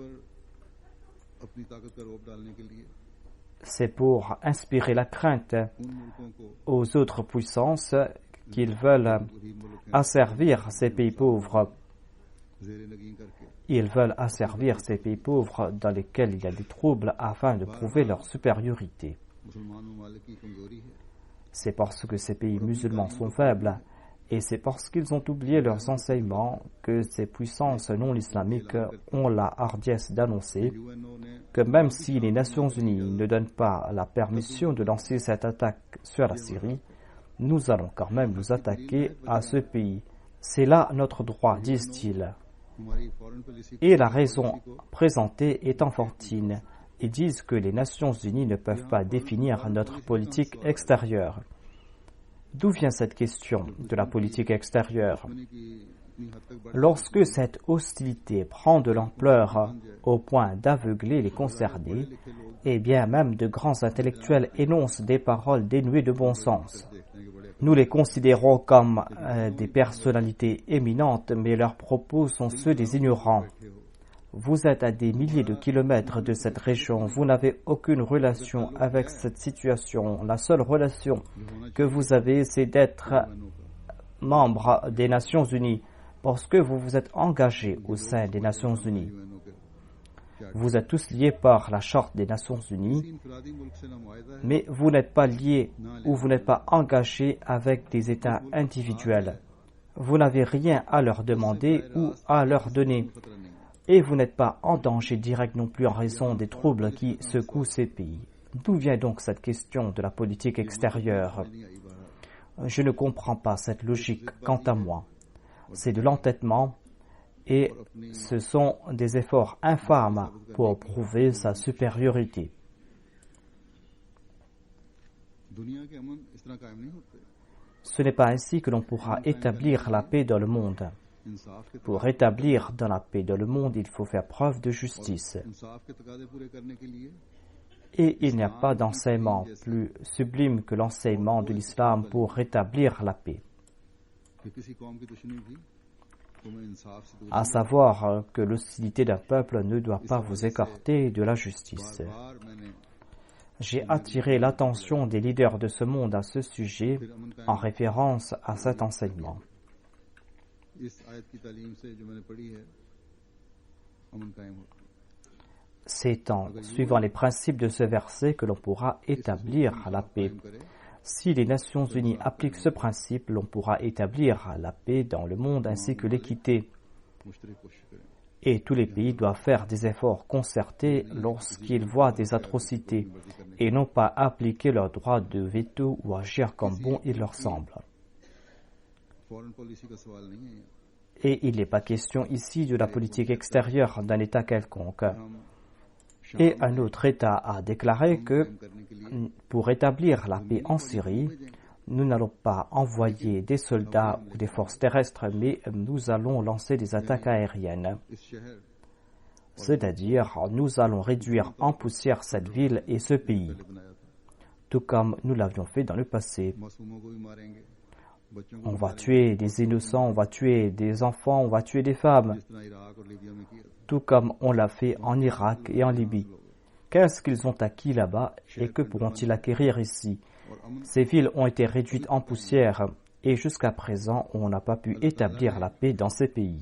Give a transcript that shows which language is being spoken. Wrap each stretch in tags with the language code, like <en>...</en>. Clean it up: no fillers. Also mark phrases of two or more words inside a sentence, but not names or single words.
<fr>C'est pour inspirer la crainte aux autres puissances qu'ils veulent asservir ces pays pauvres. Ils veulent asservir ces pays pauvres dans lesquels il y a des troubles afin de prouver leur supériorité.</fr> <ur>مسلمان ممالک کی کمزوری ہے</ur> <fr>C'est parce que ces pays musulmans sont faibles et c'est parce qu'ils ont oublié leurs enseignements que ces puissances non islamiques ont la hardiesse d'annoncer</fr> <ur>یو این او نے</ur> <fr>que même si les Nations Unies ne donnent pas la permission de lancer cette attaque sur la Syrie, nous allons quand même nous attaquer à ce pays. C'est là notre droit, disent-ils.</fr> <ur>ہماری</ur> <en>foreign policy</en> <fr>Et la raison présentée est enfantine. Ils disent que les Nations Unies ne peuvent pas définir notre politique extérieure. D'où vient cette question de la politique extérieure?</fr> <ur>کی اتنی حد تک بڑھ</ur> <fr>Lorsque cette hostilité prend de l'ampleur au point d'aveugler les concernés, et bien même de grands intellectuels énoncent des paroles dénuées de bon sens.</fr> <ur>دیکھتے ہیں کہ بڑے</ur> <fr>Nous les considérons comme des personnalités éminentes, mais leurs propos sont ceux des ignorants. Vous êtes à des milliers de kilomètres de cette région, vous n'avez aucune relation avec cette situation. La seule relation que vous avez, c'est d'être membre des Nations Unies, parce que vous vous êtes engagé au sein des Nations Unies.</fr> <ur>یو این او کے</ur> <fr>Vous êtes tous liés par la Charte des Nations Unies,</fr> <ur>انفرادی ملک سے نہ معاہدہ ہے</ur> <fr>mais vous n'êtes pas liés ou vous n'êtes pas engagés avec des États individuels. Vous n'avez rien à leur demander ou à leur donner.</fr> <ur>خطرہ نہیں</ur> <fr>Et vous n'êtes pas en danger direct non plus en raison des troubles qui secouent ces pays. D'où vient donc cette question de la politique extérieure?</fr> <ur>نہیں آئی باہر</ur> <fr>Je ne comprends pas cette logique quant à moi. C'est de l'entêtement et ce sont des efforts infâmes pour prouver sa supériorité.</fr> <ur>دنیا کے امن اس طرح قائم نہیں ہوتے</ur> <fr>Ce n'est pas ainsi que l'on pourra établir la paix dans le monde.</fr> <ur>انصاف کے</ur> <fr>Pour rétablir dans la paix dans le monde, il faut faire preuve de justice.</fr> <ur>انصاف کے تقاضے پورے کرنے کے لیے</ur> <fr>Et il n'y a pas d'enseignement plus sublime que l'enseignement de l'islam pour rétablir la paix.</fr> <ur>کہ کسی قوم کی دشمنی بھی تمہیں انصاف سے دور</ur> <fr>À savoir que l'hostilité d'un peuple ne doit pas vous écarter de la justice.</fr> <ur>بار میں نے</ur> <fr>J'ai attiré l'attention des leaders de ce monde à ce sujet</fr> <ur>پھر امن قائم</ur> <fr>en référence à cet enseignement.</fr> <ur>اس آیت کی تعلیم سے جو میں نے پڑھی ہے امن قائم ہوتا ہے</ur> <fr>C'est en suivant les principes de ce verset que l'on pourra établir la paix.</fr> <ur>قائم کرے</ur> <fr>Si les Nations Unies appliquent ce principe, l'on pourra établir la paix dans le monde ainsi que l'équité.</fr> <ur>مشترک کوشش کریں</ur> <fr>Et tous les pays doivent faire des efforts concertés lorsqu'ils voient des atrocités et non pas appliquer leur droit de veto ou agir comme bon il leur semble.</fr> <en>foreign policy</en> <ur>کا سوال نہیں ہے</ur> <fr>Et il n'est pas question ici de la politique extérieure d'un État quelconque.</fr> <ur>ہم</ur> <fr>Et un autre État a déclaré que</fr> <ur>قائم کرنے کے لیے</ur> <fr>pour rétablir la paix en Syrie, nous n'allons pas envoyer des soldats ou des forces terrestres, mais nous allons lancer des attaques aériennes.</fr> <ur>اس شہر</ur> <fr>C'est-à-dire, nous allons réduire en poussière cette ville et ce pays,</fr> <ur>بنایا تھا</ur> <fr>tout comme nous l'avions fait dans le passé.</fr> <ur>معصوموں کو بھی ماریں گے بچوں کو</ur> <fr>On va tuer des innocents, on va tuer des enfants, on va tuer des femmes,</fr> <ur>جس طرح عراق اور لیبیا میں کیا تھا</ur> <fr>tout comme on l'a fait en Irak et en Libye. Qu'est-ce qu'ils ont acquis là-bas et que pourront-ils acquérir ici?</fr> <ur>اور امن</ur> <fr>Ces villes ont été réduites en poussière et jusqu'à présent, on n'a pas pu établir la paix dans ces pays.</fr>